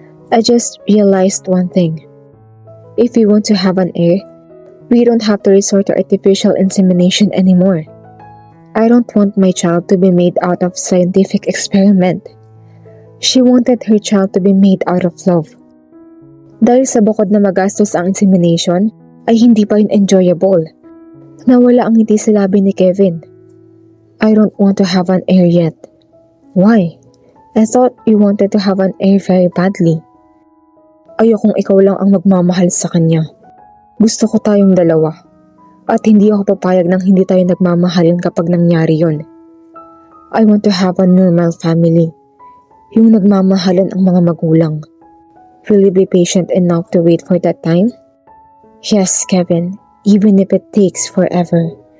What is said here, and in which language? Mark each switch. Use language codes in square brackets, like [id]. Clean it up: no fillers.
[en] I just realized one thing. If we want to have an heir, we don't have to resort to artificial insemination anymore. I don't want my child to be made out of scientific experiment. She wanted her child to be made out of love. [tl] Dahil sa bukod na magastos ang insemination, ay hindi pa yun enjoyable. Nawala ang ngiti sa labi ni Kevin. [en] I don't want to have an heir yet. Why? I thought you wanted to have an heir very badly. [tl] Ayokong ikaw lang ang magmamahal sa kanya. Gusto ko tayong dalawa. At hindi ako papayag nang hindi tayo nagmamahalin kapag nangyari yon. [en] I want to have a normal family. [tl] Yung nagmamahalan ang mga magulang. [en] Will you be patient enough to wait for that time? Yes, Kevin, even if it takes forever.